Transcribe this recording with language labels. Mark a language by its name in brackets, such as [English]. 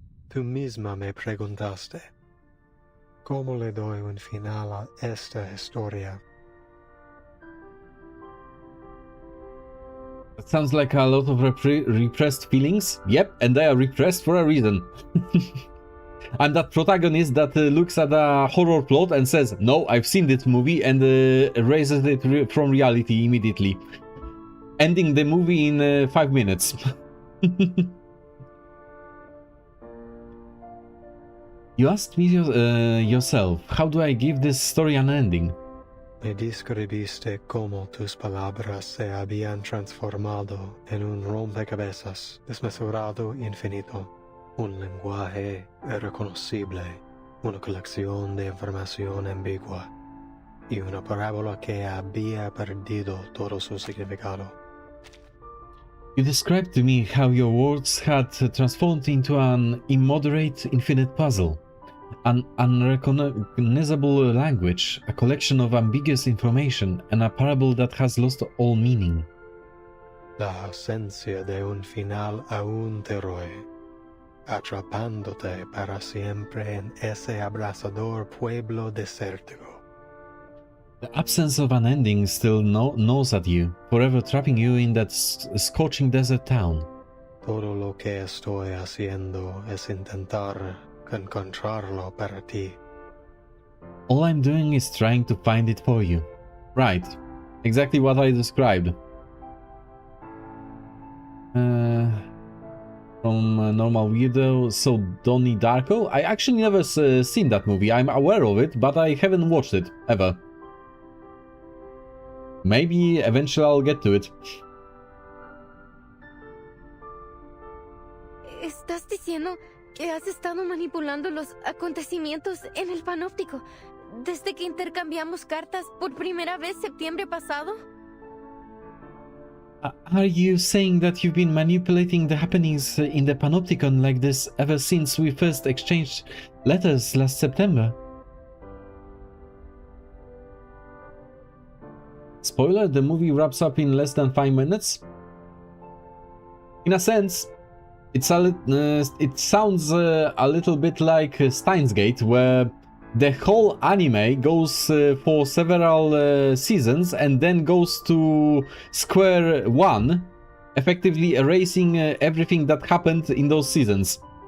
[Spanish] Tú misma me preguntaste, ¿cómo le doy un final a esta historia? [English] That sounds like a lot of repressed feelings. Yep, and they are repressed for a reason. I'm that protagonist that looks at a horror plot and says, no, I've seen this movie, and erases it from reality immediately. ending the movie in 5 minutes. You asked me yourself, how do I give this story an ending? [Spanish] Me describiste como tus palabras se habían transformado en un rompecabezas desmesurado infinito, un lenguaje irreconocible, una colección de información ambigua y una parábola que había perdido todo su significado. [English] You described to me how your words had transformed into an immoderate infinite puzzle. An unrecognizable language, a collection of ambiguous information, and a parable that has lost all meaning. [Spanish] La ausencia de un final aún te roe, atrapándote para siempre en ese abrasador pueblo desértico. [English] The absence of an ending still gnaws at you, forever trapping you in that scorching desert town. [Spanish] Todo lo que estoy haciendo es intentar encontrarlo para ti. [English] All I'm doing is trying to find it for you. Right. Exactly what I described. From Normal Weirdo, so Donnie Darko? I actually never seen that movie. I'm aware of it, but I haven't watched it, ever. Maybe eventually I'll get to it. [Spanish] ¿Estás diciendo que has estado manipulando los acontecimientos en el panóptico desde que intercambiamos cartas por primera vez septiembre pasado? [English] Are you saying that you've been manipulating the happenings in the Panopticon like this ever since we first exchanged letters last September? Spoiler, the movie wraps up in less than 5 minutes. In a sense, it sounds a little bit like Steins Gate, where the whole anime goes for several seasons and then goes to square one, effectively erasing everything that happened in those seasons.